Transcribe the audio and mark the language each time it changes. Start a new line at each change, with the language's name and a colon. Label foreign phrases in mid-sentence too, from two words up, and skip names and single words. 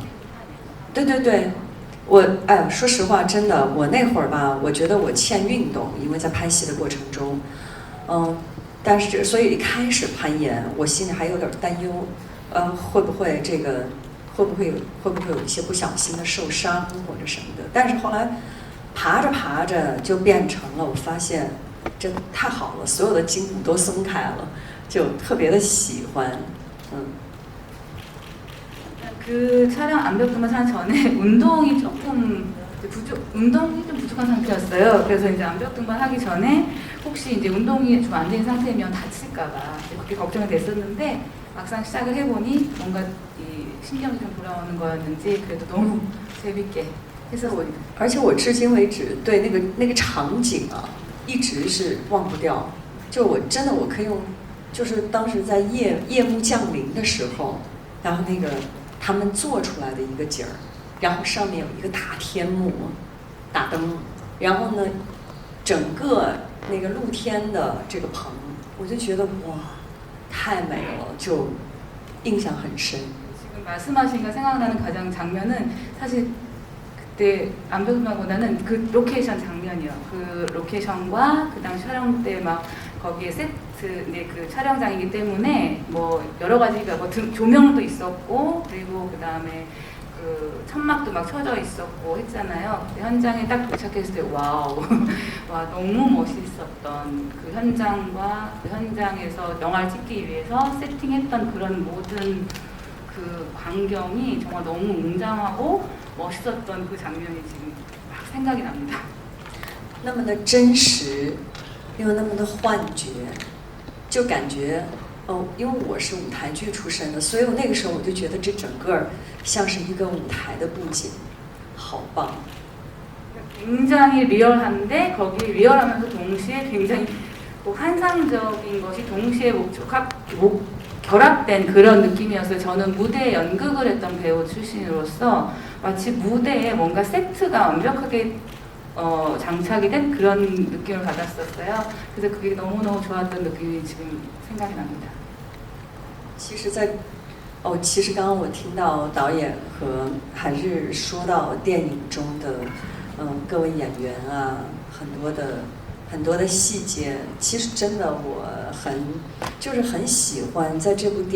Chinese: 对对对，说实话，真的，我那会儿吧，我觉得我欠运动，因为在拍戏的过程中，但是所以一开始攀岩，我心里还有点担忧，会不会有一些不小心的受伤或者什么的。但是后来爬着就变成了，我发现这太好了，所有的筋骨都松开了，就特别的喜欢，
Korean: 그 촬영 암벽등반 촬영 전에 운동이 좀 부족한 상태였어요. 그래서 이제 암벽등반 하기 전에 혹시 이제 운동이 좀 안 된 상태면 다칠까봐 그렇게 걱정이 됐었는데 막상 시작을 해보니 뭔가 이 신경이 좀 돌아오는 거였는지 그래도 너무 재밌게 해서 보니까.
Chinese: 而且我至今为止对那个场景啊，一直是忘不掉。就我真的我可以用，就是当时在夜幕降临的时候，然后那个他们做出来的一个景儿，然后上面有一个大天幕，大灯，然后呢，整个那个露天的这个棚，我就觉得哇，太美了，就印象很深。
Korean: 지금 말씀하시니까 생각나는 가장 장면은 사실 그때 암벽등반보다는 그 로케이션 장면이요. 그 로케이션과 그 당시 촬영 때 막 거기에 세트, 그 촬영장이기 때문에 뭐 여러 가지가 뭐 조명도 있었고 그리고 그 다음에 그 천막도 막 쳐져 있었고 했잖아요. 근데 현장에 딱 도착했을 때 와우, 와 너무 멋있었던 그 현장과 그 현장에서 영화를 찍기 위해서 세팅했던 그런 모든 그 광경이 정말 너무 웅장하고 멋있었던 그 장면이 지금 막 생각이 납니다.
Chinese: 那么的真实，又那么的幻觉，就感觉因为我是舞台剧出身的，所以我那个时候我就觉得这整个像是一个舞台的布景，好棒。
Korean: 굉장히 리얼한데 거기에 리얼하면서 동시에 굉장히 환상적인 것이 동시에 결합된 그런 느낌이었어요. 저는 무대에 연극을 했던 배우 출신으로서 마치 무대에 뭔가 세트가 완벽하게 장착이 된 그런 느낌을 받았었어요. 그래서 그게 너무너무 좋았던 느낌이 지금 생각이 납니다.
Chinese: 其实刚刚我听到导演和韩日说到电影中的各位演员啊，很多的细节，其实真的我很喜欢在这部电